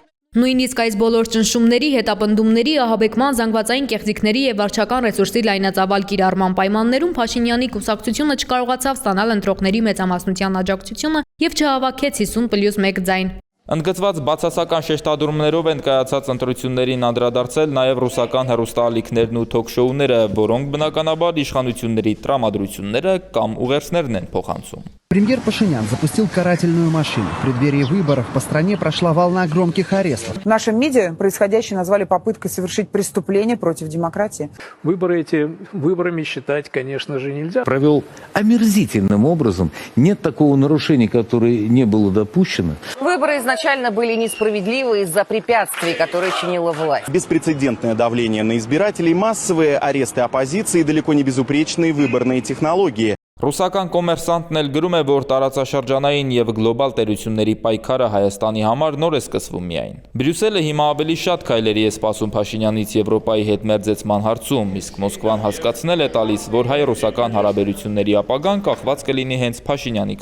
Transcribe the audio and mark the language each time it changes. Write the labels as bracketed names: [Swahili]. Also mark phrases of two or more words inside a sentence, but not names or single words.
[Armenian] Նույնիսկ այս բոլոր ճնշումների, հետապնդումների, ահաբեկման, զանգվածային կեղծիքների և վարչական ռեսուրսի լայնածավալ կիրառման պայմաններում Փաշինյանի կուսակցությունը չկարողացավ ստանալ ընտրողների մեծամասնության աջակցությունը և չհավաքեց 50+1 ձայն։ Ընդգծված բացասական շեշտադրումներով են կայացած ընտրություններին անդրադարձել նաև ռուսական հեռուստաալիքներն ու թոք-շոուները, որոնք բնականաբար իշխանությունների տրամադրությունները կամ ուղերձներն են փոխանցում։ [Russian] Премьер Пашинян запустил карательную машину. В преддверии выборов по стране прошла волна громких арестов. В нашем МИДе происходящее назвали попыткой совершить преступление против демократии. Выборы эти выборами считать, конечно же, нельзя. Провел омерзительным образом. Нет такого нарушения, которое не было допущено. Выборы изначально были несправедливы из-за препятствий, которые чинила власть. Беспрецедентное давление на избирателей, массовые аресты оппозиции, далеко не безупречные выборные технологии. [Armenian] Ռուսական կոմերսանտն էլ գրում է, որ տարածաշրջանային և գլոբալ տերությունների պայքարը Հայաստանի համար նոր է սկսվում միայն։ Բրյուսելը հիմա ավելի շատ քայլերի է սպասում Փաշինյանից Եվրոպայի հետ մերձեցման հարցում, իսկ Մոսկվան հասկացնել է տալիս, որ հայ-ռուսական հարաբերությունների ապագան կախված կլինի հենց Փաշինյանի